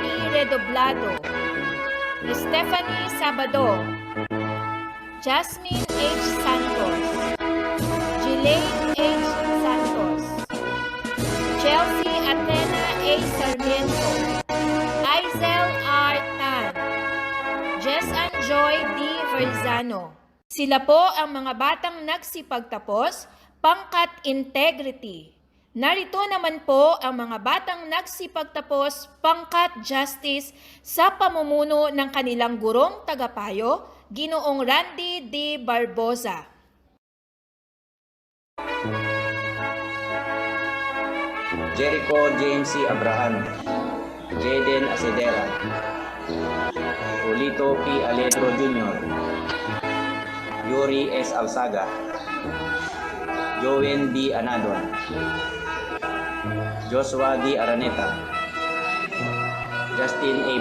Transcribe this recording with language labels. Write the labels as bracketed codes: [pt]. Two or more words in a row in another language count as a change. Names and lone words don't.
[tl] Redoblado, Stephanie Sabado, Jasmine H. Santos, Jelaine H. Santos, Chelsea Athena A. Sarmiento, Aizel R. Tan, Jess and Joy D. Verzano. Sila po ang mga batang nagsipagtapos pangkat integrity. Narito naman po ang mga batang nagsipagtapos pangkat justice sa pamumuno ng kanilang gurong tagapayo, Ginoong Randy D. Barboza. Jericho James C. Abraham, Jaden Asedera, Julito P. Aledro Jr., Yuri S. Alsaga, Joven D. Anadon, Joshua D. Araneta, Justin A.